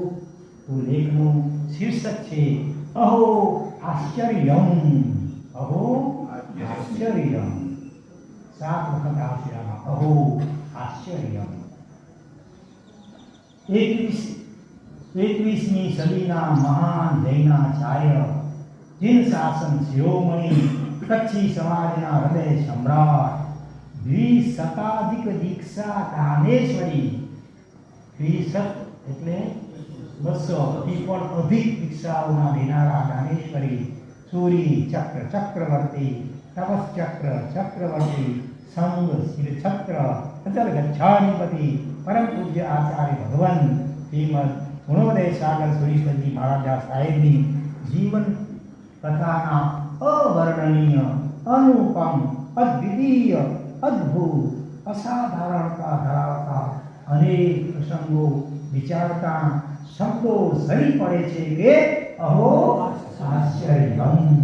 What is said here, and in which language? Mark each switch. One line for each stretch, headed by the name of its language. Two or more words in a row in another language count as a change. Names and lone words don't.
Gujarati: તો લેખનું શીર્ષક છે
Sanskrit: અહો આશ્ચર્યમ. અહો આશ્ચર્યમ.
Gujarati: 7 વખત આવશે આમાં
Sanskrit: અહો આશ્ચર્યમ.
Gujarati: 21મી સદીના મહાન જૈનાચાર્ય જિન શાસન શિરોમણિ કચ્છી સમાજના હૃદય સમ્રાટ દ્વિશતાધિક દીક્ષા દાનેશ્વરી દ્વિશત એટલે 200 થી પણ અધિક દીક્ષાઓના દેનારા દાનેશ્વરી સૂરી ચક્ર ચક્રવર્તી તપસ ચક્ર ચક્રવર્તી સંગ શિર છત્ર અચલ ગચ્છાધિપતિ પરમ પૂજ્ય આચાર્ય ભગવાન શ્રીમદ ગુણોદય સાગર સુરીશ્વરજી મહારાજા સાહેબની જીવન કથાના અવર્ણનીય અનુપમ અદ્વિતીય અદ્ભુત અસાધારણતા ધરાવતા અનેક પ્રસંગો વિચારતા શબ્દો સરી પડે છે કે
Sanskrit: અહો આશ્ચર્યમ.